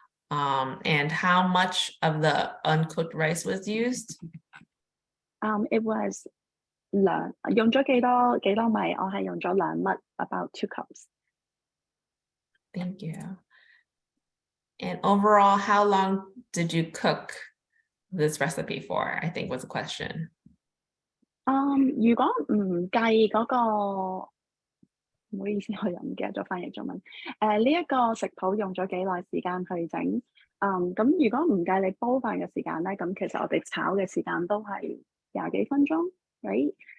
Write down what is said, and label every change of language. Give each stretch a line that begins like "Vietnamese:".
English: And how much of the uncooked rice was used? It was
Chinese: 用咗幾多米？我係用咗2粒 ，
English: about 2 cups. Thank you. And overall, how long did you cook this recipe for? I think was a question.
Chinese: 如果唔計嗰個，唔好意思，我又唔記得咗翻譯中文。呢一個食譜用咗幾耐時間去整？咁如果唔計你煲飯嘅時間咧，咁其實我哋炒嘅時間都係20幾分鐘，
English: right？